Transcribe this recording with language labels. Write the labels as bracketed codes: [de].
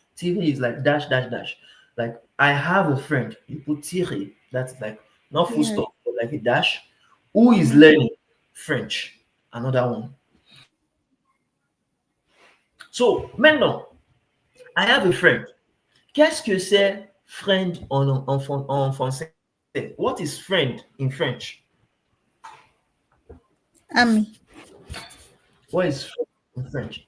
[en] Tiret is like dash, dash, dash. Like, I have a friend. You put tiret. That's like not full Yes. stop, but like a dash. Who is Mm-hmm. learning French? Another one. So, maintenant, I have a friend. [fr] Qu'est-ce que c'est friend en français? [en] What is friend in French? [fr] Ami. [en] What is friend in French?